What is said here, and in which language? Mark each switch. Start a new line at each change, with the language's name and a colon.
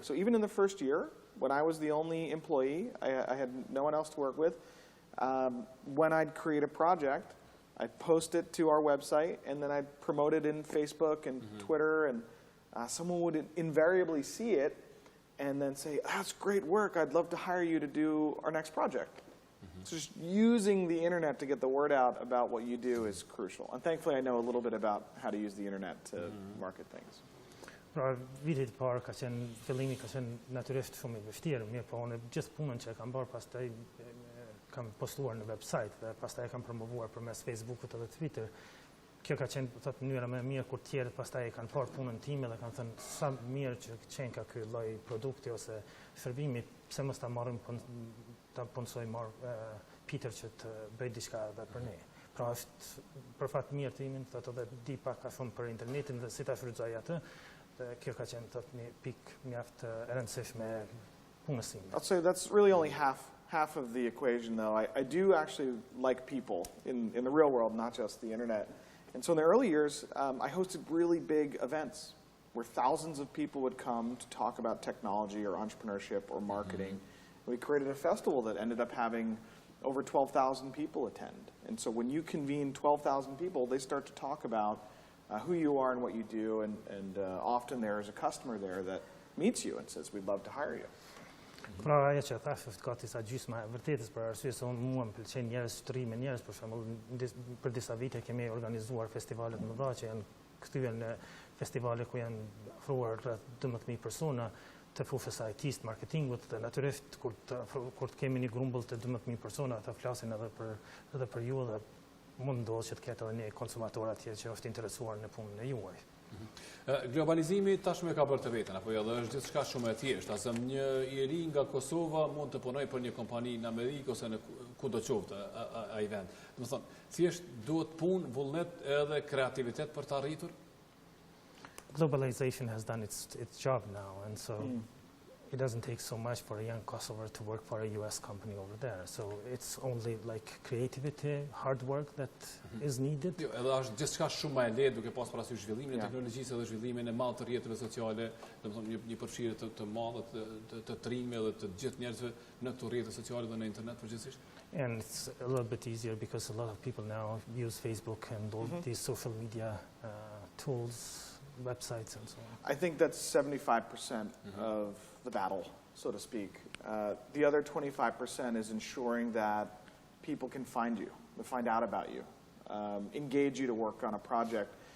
English: So even in the first year, when I was the only employee, I had no one else to work with, when I'd create a project, I'd post it to our website, and then I'd promote it in Facebook and Twitter, and someone would invariably see it and then say, that's great work, I'd love to hire you to do our next project. So just using the internet to get the word out about what you do is crucial. And thankfully I know a little bit about how to use the internet to market things.
Albanian: Pra, vitit parë ka qenë, fillimi ka qenë natyrisht shumë I vështirë, mirë po unë gjithë punën që e kam bërë pastaj kam postuar në website dhe pastaj e kam promovuar përmes Facebookut edhe Twitter. Kjo ka qenë thotë mënyra më e mirë kur tjerët pastaj e kanë parë punën time dhe kanë thënë sa mirë që qenë ka ky lloj produkti ose shërbimi, pse mos ta marrim ta punësojmë Peter që të bëj diçka edhe për ne. Pra është për fat mirë timin, thotë edhe di pak a shumë për internetin dhe si ta shfrytëzoj atë. Dhe kjo ka qenë thotë një pikë mjaft e rëndësishme punës time.
English: I'll say that's really only half of the equation, though. I do actually like people in the real world, not just the internet. And so in the early years, I hosted really big events where thousands of people would come to talk about technology or entrepreneurship or marketing. It We created a festival that ended up having over 12,000 people attend. And so when you convene 12,000 people, they start to talk about who you are and what you do, and often there is a customer there that meets you and says, we'd love to hire you.
Albanian: Pra ajo që ata ka disa gjysma e vërtetës për arsye se unë mua më pëlqen njerëz, shtrimi njerëz, për shembull për disa vite kemi organizuar festivale të mëdha që janë kthyer në festivale ku janë ofruar rreth 12,000 persona të fufës IT-s, marketingut, dhe natyrisht kur të kemi një grumbull të 12,000 persona, ata flasin edhe për ju dhe mund ndodhë që të ketë edhe një konsumator atje që është interesuar në punën e juaj. Globalizimi tashmë ka bërë të vetën, apo jo, dhe është gjithçka shumë e thjeshtë. Asë një i ri nga Kosova mund të punoj për një kompani në Amerikë ose në kudo qoftë ai vend. Do të thonë, thjesht duhet punë, vullnet edhe kreativitet për të arritur.
English: Globalization has done its job now, and so it doesn't take so much for a young Kosovar to work for a US company over there. So it's only like creativity, hard work that is needed.
Albanian: Jo, edhe është gjithçka shumë më e lehtë duke pas parasysh zhvillimin e teknologjisë dhe zhvillimin e madh të rrjeteve sociale, domethënë një përfshirje të madhe të trimit dhe të gjithë njerëzve në këto rrjete sociale dhe në internet përgjithsisht.
English: And it's a little bit easier because a lot of people now use Facebook and all these social media tools, websites and so on. I think that's 75% of the battle, so to speak. The other 25% is ensuring that people can find you, to find out about you, engage you to work on a project.